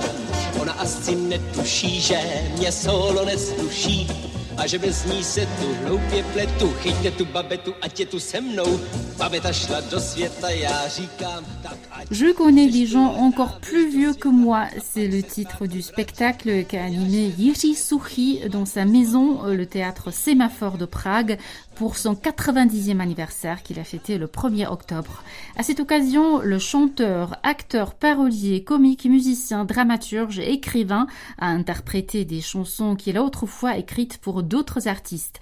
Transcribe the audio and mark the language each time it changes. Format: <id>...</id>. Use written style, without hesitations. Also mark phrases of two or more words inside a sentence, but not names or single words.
<cs>Ona asi netuší, že mě solo nesluší a že bez ní se tu hloupě pletu. Chyťte tu babetu, ať je tu se mnou. Babeta šla do světa, já říkám tak ať...</cs> <fr>Je connais des gens encore plus vieux que moi. C'est le titre du spectacle qu'a animé Jiří Suchý dans sa maison, le théâtre Sémaphore de Prague, pour son 90e anniversaire qu'il a fêté le 1er octobre. À cette occasion, le chanteur, acteur, parolier, comique, musicien, dramaturge et écrivain a interprété des chansons qu'il a autrefois écrites pour d'autres artistes.</fr>